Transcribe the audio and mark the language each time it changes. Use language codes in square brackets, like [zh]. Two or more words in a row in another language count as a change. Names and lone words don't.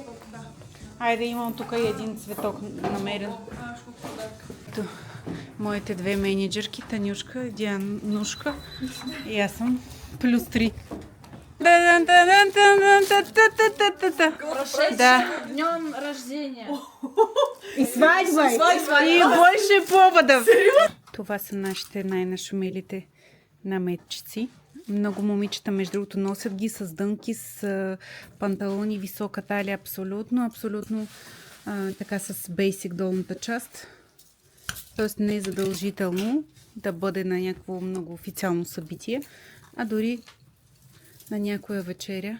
[bg] Айде, имам тук и един цветок намерен. Моите две менеджерки, Танюшка и Дианушка. И аз съм плюс 3. Да. [ru] Днем рождения! И свадьба! И больше поводов! [bg] Това са нашите най-нашумелите наметчици. Много момичета, между другото, носят ги с дънки, с панталони, висока талия, абсолютно така с бейсик долната част. Тоест не е задължително да бъде на някакво много официално събитие, а дори на някоя вечеря.